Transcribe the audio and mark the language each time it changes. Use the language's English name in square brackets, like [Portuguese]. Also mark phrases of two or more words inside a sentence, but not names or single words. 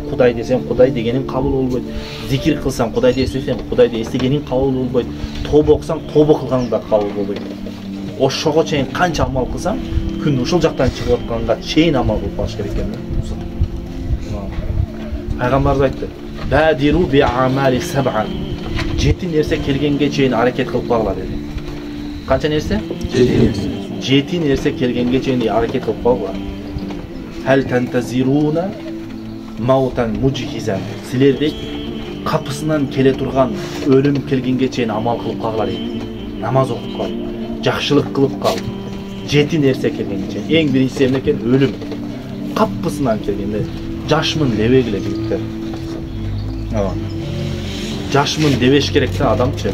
[Kyrgyz] Кудай десең, Кудай дегениң кабыл болбойт. Зикир кылсаң, Кудайды эстесең, Кудайды эстегениң кабыл болбойт. Тобо окусаң, тобо кылганың да кабыл болбойт. Ошого чейин канча амал кылсаң, күн ушул жактан чыгып атканга чейин амал кылып калыш керек экен. Пайгамбарыбыз айтты: [Arabic] "بادروا بالأعمال سبعا." [Kyrgyz] 7 нерсе келгенге чейин аракет кылып калгыла деди. Канча нерсе? 7 нерсе келгенге чейин аракет кылып калгыла. [Arabic] هل تنتظرون موتا مجهزا. [Kyrgyz] Силерде капысынан келе турган өлүм келгенге чейин амал кылып калгыла дейт. Намаз окуп кал, жакшылык кылып кал. 7 нерсе келгенге чейин. Эң биринчиси эмне экен? Өлүм. Капысынан келгенде жашмын дебегиле жигиттер. Жашмын дебеш керек да адамчы.